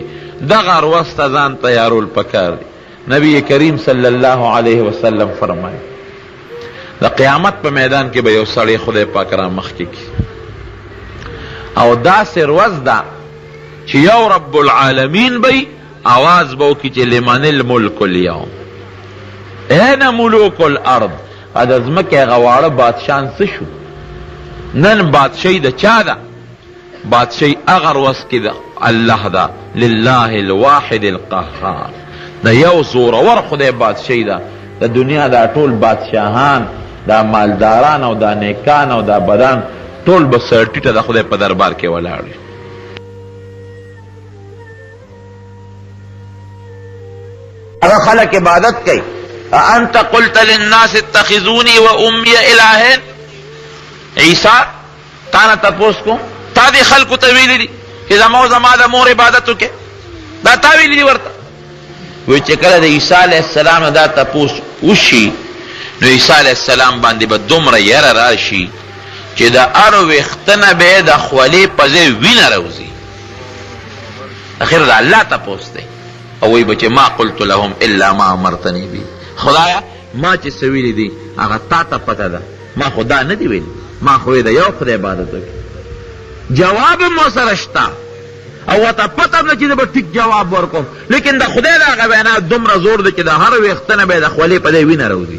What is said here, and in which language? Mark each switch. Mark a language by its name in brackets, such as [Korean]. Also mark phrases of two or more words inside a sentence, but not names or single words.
[Pashto] دغه ورځ ته ځان تیارول پکار دی. نبی کریم [Arabic] صلی الله علیه وسلم [Pashto] فرمایي د قیامت په میدان کې به یو سړی خدای پاک را مخکې کړي، او داسې ورځ ده چې یو رب العالمین به آواز به وکړي چې [Arabic] لمن الملک اليوم، این ملوک الارض، [Pashto] د ځمکې هغه واړه بادشاهان څه شو؟ نن بادشاهي د چا ده؟ بادشاهي هغه ورځ کې ده الله ده، [Arabic] لله الواحد القهار، [Pashto] د یو زورور خدای بادشاهي ده. د دنیا دا ټول بادشاهان، دا مالداران او دا نیکان او دا بدان ټول به سرټیټه د خدای په دربار کې ولاړ وي. هغه خلک عبادت کوي، [Arabic] انت قلت للناس اتخذوني وامي الهين. [Pashto] عیسی تا نه تپوس کوم، تا دې خلکو ته ویلي دي چې زما د مور عبادت وکړې؟ دا تا ویلي دي ورته؟ وی چې کله د عیسی [Arabic] علیه السلام [Pashto] نه دا تپوس وشي، نو عیسی [Arabic] علیه السلام [Pashto] باندې به دومره یره راشي چې د هر ویښته نه به یې د خولې په ځای وینه راوځي. اخر د الله تپوس دی، او وی به چې [Arabic] ما قلت لهم الا ما امرتنی بی، [Pashto] خدایا ما چې څه ویلي دي هغه تا ته پته ده، ما خدا نه دی ویلي، ما خو د یو خدای عبادت وکړي. جواب مو سره شته او ورته پته نه چې زه به ټیک جواب ورکوم، لیکن د خدای د هغه وینا دومره زور دی چې د هر ویښته نه به یې د خولې په ځای وینه راوځي.